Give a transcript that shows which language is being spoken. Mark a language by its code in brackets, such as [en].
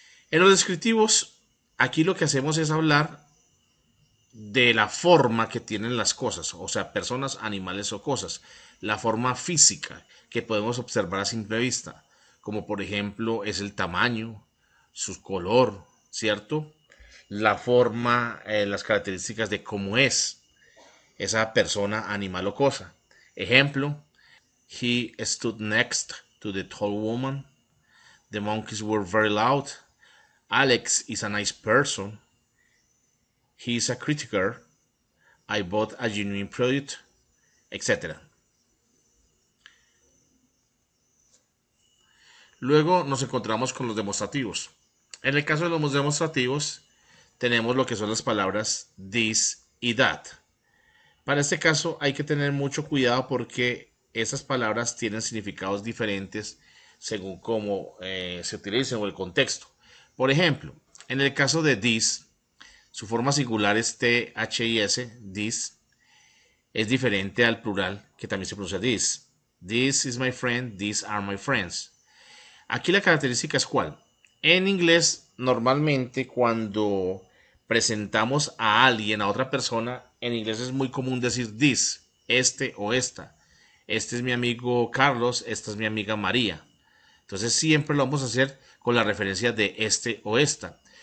[es] En los descriptivos, aquí lo que hacemos es hablar de la forma que tienen las cosas, o sea, personas, animales o cosas, la forma física que podemos observar a simple vista, como por ejemplo es el tamaño, su color, ¿cierto? La forma, las características de cómo es esa persona, animal o cosa. [en] Ejemplo, he stood next to the tall woman. The monkeys were very loud. Alex is a nice person. He is a critical. I bought a genuine product, etc. [es] Luego nos encontramos con los demostrativos. En el caso de los demostrativos, tenemos lo que son las palabras this y that. Para este caso hay que tener mucho cuidado porque esas palabras tienen significados diferentes según cómo se utilicen o el contexto. Por ejemplo, en el caso de this, su forma singular es THIS, this, es diferente al plural que también se pronuncia this. [en] This is my friend, these are my friends. [es] Aquí la característica es cuál. En inglés, normalmente cuando presentamos a alguien, a otra persona, en inglés es muy común decir this, este o esta. Este es mi amigo Carlos, esta es mi amiga María. Entonces siempre lo vamos a hacer con la referencia de este o esta.